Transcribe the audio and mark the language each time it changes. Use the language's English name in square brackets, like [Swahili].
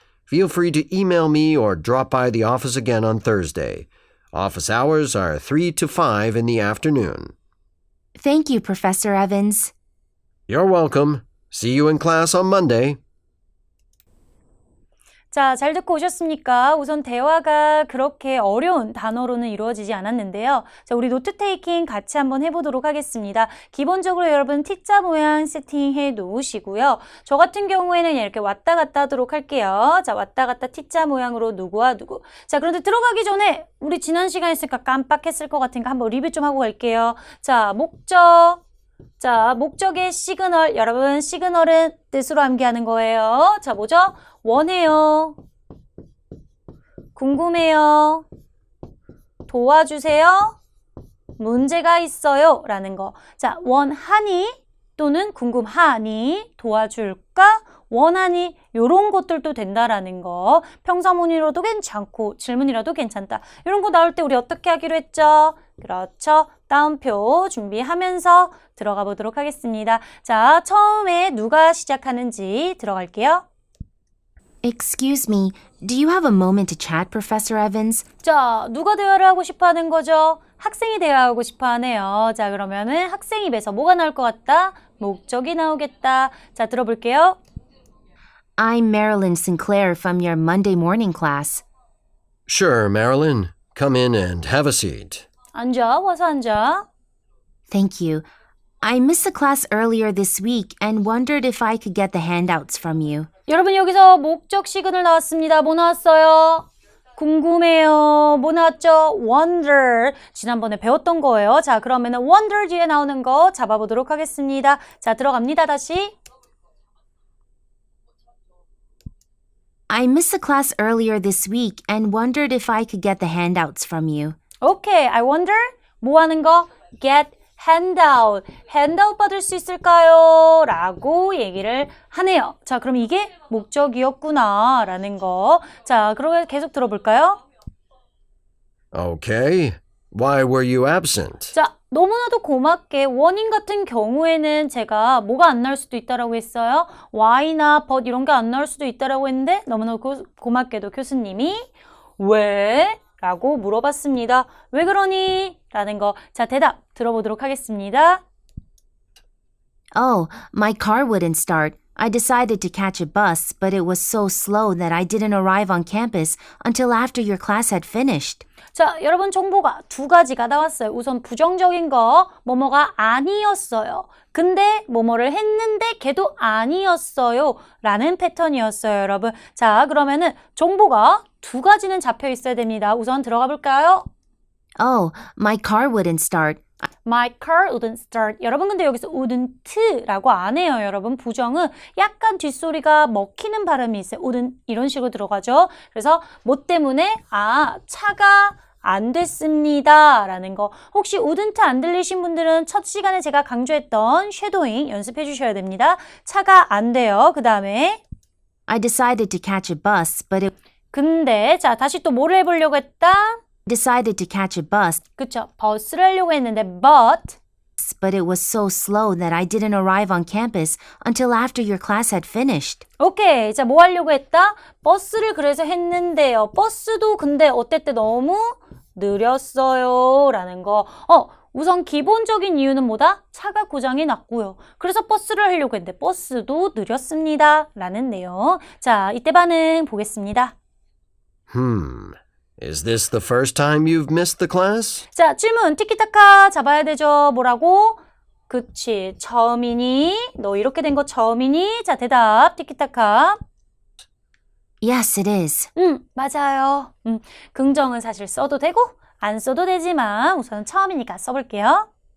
[English] Feel free to email me or drop by the office again on Thursday. Office hours are 3 to 5 in the afternoon. Thank you, Professor Evans. You're welcome. See you in class on Monday. [Korean] 자, 잘 듣고 오셨습니까? 우선 대화가 그렇게 어려운 단어로는 이루어지지 않았는데요. 자, 우리 노트 테이킹 같이 한번 해보도록 하겠습니다. 기본적으로 여러분 T자 모양 세팅해 놓으시고요. 저 같은 경우에는 이렇게 왔다 갔다 하도록 할게요. 자, 왔다 갔다 T자 모양으로 누구와 누구. 자, 그런데 들어가기 전에 우리 지난 시간에 있으니까 깜빡했을 것 같으니까 한번 리뷰 좀 하고 갈게요. 자, 목적. 자, 목적의 시그널. 여러분, 시그널은 뜻으로 암기하는 거예요. 자, 뭐죠? 원해요. 궁금해요. 도와주세요. 문제가 있어요. 라는 거. 자, 원하니 또는 궁금하니 도와줄까? 원하니 요런 것들도 된다라는 거. 평사문이라도 괜찮고 질문이라도 괜찮다. 이런 거 나올 때 우리 어떻게 하기로 했죠? 그렇죠. 따옴표 준비하면서 들어가 보도록 하겠습니다. 자, 처음에 누가 시작하는지 들어갈게요. [English] Excuse me, do you have a moment to chat, Professor Evans? [Korean] 자, 누가 대화를 하고 싶어 하는 거죠? 학생이 대화하고 싶어 하네요. 자, 그러면은 학생 입에서 뭐가 나올 것 같다? 목적이 나오겠다. 자, 들어볼게요. [English] I'm Marilyn Sinclair from your Monday morning class. Sure, Marilyn. Come in and have a seat. [Korean] 앉아, 와서 앉아. [English] Thank you. I missed the class earlier this week and wondered if I could get the handouts from you. [Korean] 여러분 여기서 목적 시그널 나왔습니다. 뭐 나왔어요? 궁금해요. 뭐 나왔죠? Wonder. 지난번에 배웠던 거예요. 자, 그러면은 wonder 뒤에 나오는 거 잡아보도록 하겠습니다. 자, 들어갑니다. 다시. [English] I missed the class earlier this week and wondered if I could get the handouts from you. [Korean] 오케이. [English] I wonder. [Korean] 뭐 하는 거? [English] Get handout. [Korean] handout 받을 수 있을까요? 라고 얘기를 하네요. 자, 그럼 이게 목적이었구나. 라는 거. 자, 그러면 계속 들어볼까요? [English] Okay. Why were you absent? [Korean] 자, 너무나도 고맙게 원인 같은 경우에는 제가 뭐가 안 나올 수도 있다라고 했어요. why나 but 이런 게 안 나올 수도 있다라고 했는데 너무나도 고맙게도 교수님이 왜? 라고 물어봤습니다. 왜 그러니? 라는 거. 자, 대답 들어보도록 하겠습니다. [English] Oh, my car wouldn't start. I decided to catch a bus, but it was so slow that I didn't arrive on campus until after your class had finished. [Korean] 자, 여러분 정보가 두 가지가 나왔어요. 우선 부정적인 거, 뭐뭐가 아니었어요. 근데 뭐뭐를 했는데 걔도 아니었어요. 라는 패턴이었어요, 여러분. 자, 그러면은 정보가 두 가지는 잡혀 있어야 됩니다. 우선 들어가 볼까요? [English] Oh, my car wouldn't start. My car wouldn't start. [Korean] 여러분 근데 여기서 wouldn't라고 안 해요. 여러분 부정은 약간 뒷소리가 먹히는 발음이 있어요. wouldn't 이런 식으로 들어가죠. 그래서 뭐 때문에 차가 안 됐습니다. 라는 거. 혹시 wouldn't 안 들리신 분들은 첫 시간에 제가 강조했던 쉐도잉 연습해 주셔야 됩니다. 차가 안 돼요. 그 다음에 [English] I decided to catch a bus, but it [Korean] 근데 자 다시 또 뭐를 해보려고 했다? [English] decided to catch a bus, [Korean] 그쵸. 버스를 하려고 했는데 but [English] it was so slow that I didn't arrive on campus until after your class had finished. [Korean] 오케이. 자, 뭐 하려고 했다? 버스를 그래서 했는데요. 버스도 근데 어땠대? 너무 느렸어요. 라는 거. 우선 기본적인 이유는 뭐다? 차가 고장이 났고요. 그래서 버스를 하려고 했는데 버스도 느렸습니다. 라는 내용. 자, 이때 반응 보겠습니다. [English] Is this the first time you've missed the class? [Korean] 자, 질문 티키타카 잡아야 되죠. 뭐라고? 그치. 처음이니? 너 이렇게 된 거 처음이니? 자, 대답 티키타카. [English] Yes, it is. [Korean] 맞아요. 긍정은 사실 써도 되고 안 써도 되지만 우선 처음이니까 써볼게요.